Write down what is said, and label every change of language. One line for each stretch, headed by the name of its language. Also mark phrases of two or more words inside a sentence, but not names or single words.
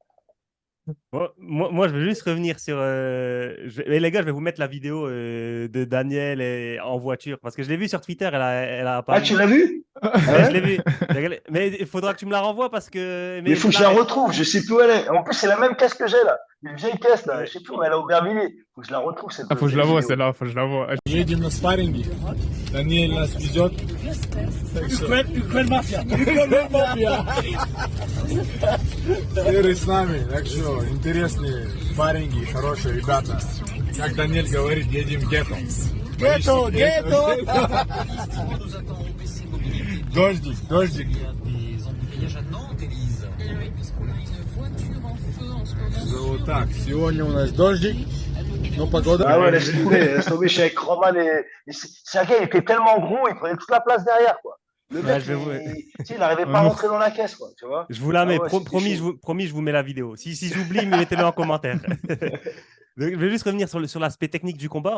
French: Moi, je veux juste revenir sur. Les gars, je vais vous mettre la vidéo de Daniel en voiture parce que je l'ai vu sur Twitter. Elle a apparu. Ah, tu l'as vu? Ouais, je l'ai vu. Mais il faudra que tu me la renvoies parce que. Mais il faut que je la retrouve. Je sais plus où elle est. En plus, c'est la même caisse que j'ai là. Une vieille caisse là. Ouais. Je sais plus où elle est à Aubervilliers. Il faut que je la retrouve cette. Faut que je la vois celle-là, faut que je la vois.
Russian: Едем на спарринги. Даниэль нас везет. Украин мафия. Первый с нами. Так что интересные спарринги, хорошие ребята. Как Даниэль говорит, едем гетто. Гетто! Дождик. Вот так, сегодня у нас дождик. Но погода...
French: Ah ouais, laisse tomber. Je suis avec Roman et Sergei, il était tellement gros, il prenait toute la place derrière, quoi. Le mec, il n'arrivait pas à rentrer dans la caisse, quoi, tu vois. Je vous la mets, Ah ouais, promis, je vous mets la vidéo. Si j'oublie, mettez-le en commentaire. Je vais juste revenir sur l'aspect technique du combat.